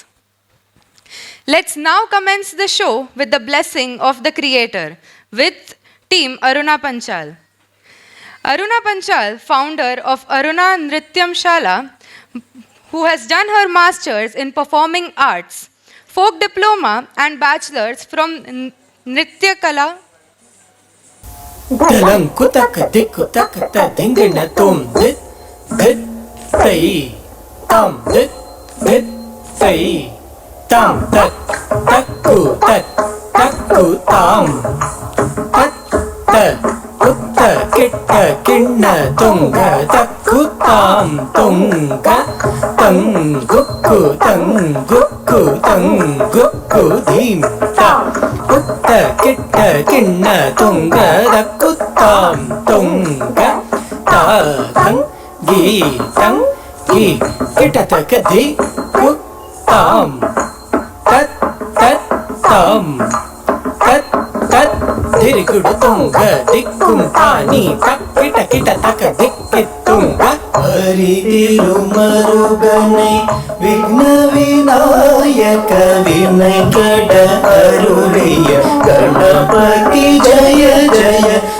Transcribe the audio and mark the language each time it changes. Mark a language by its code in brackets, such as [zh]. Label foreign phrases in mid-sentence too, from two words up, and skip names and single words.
[en] Let's now commence the show with the blessing of the Creator with Team Aruna Panchal. Aruna Panchal, founder of Aruna Nrityam Shala, who has done her masters in performing arts, folk diploma and bachelor's from Nritya Kala. Dalang kutak dikutak ta dingna tum dit tai tam dit tai tam takku tam tat Kutta kitta kinna tunga takku tam tunga tang gukku dhim ta കിട്ട കിണ്ണ തുങ്ക തക്കുത്താം തുങ്ക താതം ഗീതം ഗീ കിട്ടതക ധി കുത്താം തത് തത് താം തത് തത് ധിരികുടു തുങ്ക ദിക്കും താനി തക്കിട്ട കിട്ട തക ദിക്കിത്തുങ്ക [ml] ഹരിതിരുമരുകനെ വിഘ്ന വിനായക വിനയ കട അരുളിയ ഗണപതി ജയ ജയ